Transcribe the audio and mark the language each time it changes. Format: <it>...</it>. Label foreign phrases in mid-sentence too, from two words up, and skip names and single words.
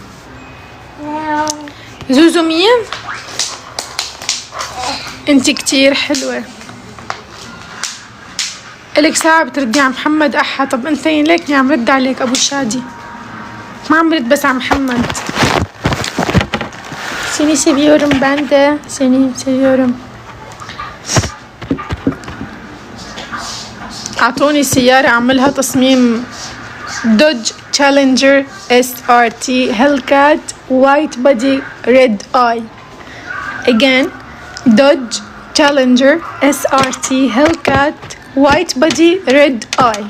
<ar>زوزو مين؟ انتي كتير حلوة. الك ساعة بتردي على محمد احا. طب انتين ليكني عم رد عليك ابو شادي، ما عم برد بس على محمد.</ar> <tr>Seni seviyorum ben de. Seni seviyorum.</tr> <ar>اعطوني سيارة اعملها تصميم دوج تشالنجر SRT هيلكات</ar> <en>white body red eye. again Dodge Challenger SRT Hellcat white body red eye.</en>